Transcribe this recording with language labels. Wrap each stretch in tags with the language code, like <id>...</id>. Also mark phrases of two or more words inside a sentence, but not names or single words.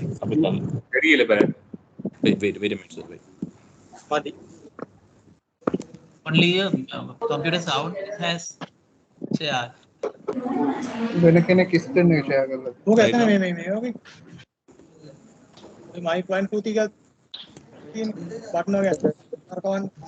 <en>Very elaborate. Wait a minute, sir. Wait. Only computer sound has shared.</en> <si>වෙන කෙනෙක් ස්ක්‍රීන් එක ෂෙයා කරලා. ඕක</si> <en>Right</en> <si>එතන</si> <en>now?</en> <si>මේ ඕකේ. මේ මයික් 1 2 3 තියෙන බටන් එක ඇත්ත. කරකවන්න.</si>